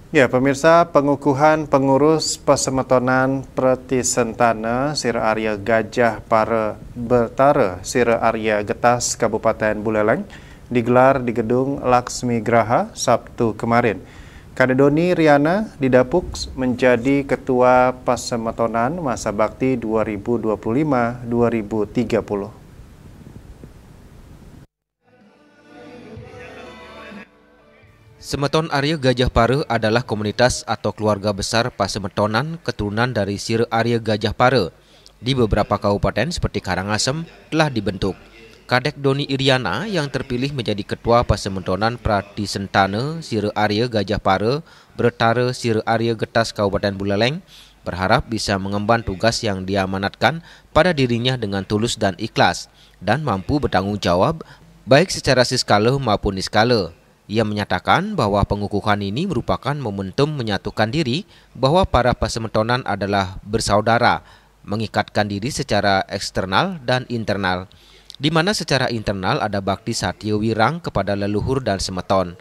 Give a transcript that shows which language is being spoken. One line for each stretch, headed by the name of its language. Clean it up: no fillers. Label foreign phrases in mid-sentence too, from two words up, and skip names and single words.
Indonesian: Ya, pemirsa, pengukuhan pengurus Pasemetonan Pratisentana Sire Arya Gajah Pare Betara Sire Arya Getas Kabupaten Buleleng digelar di Gedung Laksmi Graha Sabtu kemarin. Kadedoni Riana didapuk menjadi Ketua Pasemetonan masa bakti 2025-2030. Semeton Arya Gajah Pare adalah komunitas atau keluarga besar Pasemetonan keturunan dari Sire Arya Gajah Pare. Di beberapa kabupaten seperti Karangasem telah dibentuk. Kadek Doni Iriana yang terpilih menjadi Ketua Pasemetonan Pratisentana Sire Arya Gajah Pare Betara Sire Arya Getas Kabupaten Buleleng berharap bisa mengemban tugas yang diamanatkan pada dirinya dengan tulus dan ikhlas dan mampu bertanggung jawab baik secara skala maupun niskala. Ia menyatakan bahwa pengukuhan ini merupakan momentum menyatukan diri bahwa para Pasemetonan adalah bersaudara, mengikatkan diri secara eksternal dan internal, di mana secara internal ada bakti satya wirang kepada leluhur dan semeton.